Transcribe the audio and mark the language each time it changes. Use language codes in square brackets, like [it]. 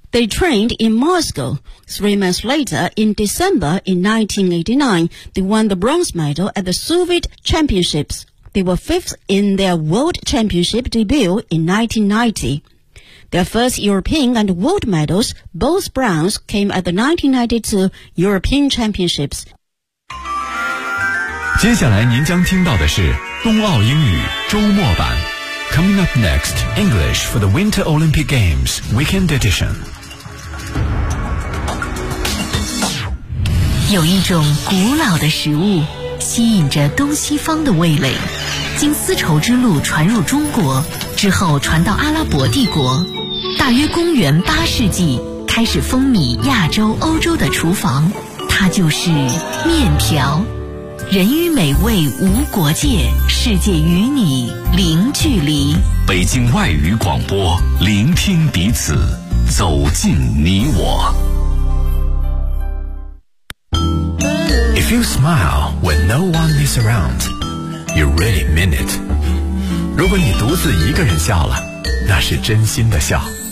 [en] They trained in Moscow. 3 months later, in December in 1989, they won the bronze medal at the Soviet Championships. They were fifth in their world championship debut in 1990. Their first European and world medals, both bronze, came at the 1992 European Championships. [zh] 接下来您将听到的是冬奥英语周末版。 [en] Coming up next, English for the Winter Olympic Games Weekend Edition. [zh] 有一种古老的食物吸引着东西方的味蕾，经丝绸之路传入中国，之后传到阿拉伯帝国，大约公元八世纪开始风靡亚洲、欧洲的厨房，它就是面条。人与美味无国界，世界与你零距离。北京外语广播，聆听彼此，走进你我。 [en] If you smile when no one is around, you really mean it. [zh] 如果你独自一个人笑了，那是真心的笑。